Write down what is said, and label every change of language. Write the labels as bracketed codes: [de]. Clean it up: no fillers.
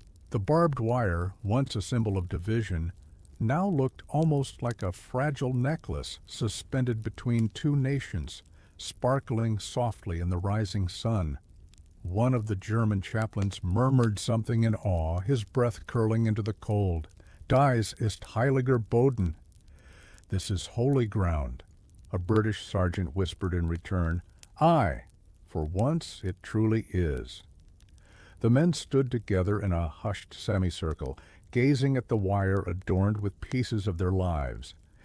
[en] The barbed wire, once a symbol of division, now looked almost like a fragile necklace suspended between two nations, sparkling softly in the rising sun. One of the German chaplains murmured something in awe, his breath curling into the cold. [de] "Dies ist heiliger Boden." [en] "This is holy ground," a British sergeant whispered in return. "Aye, for once it truly is." The men stood together in a hushed semicircle, gazing at the wire adorned with pieces of their lives.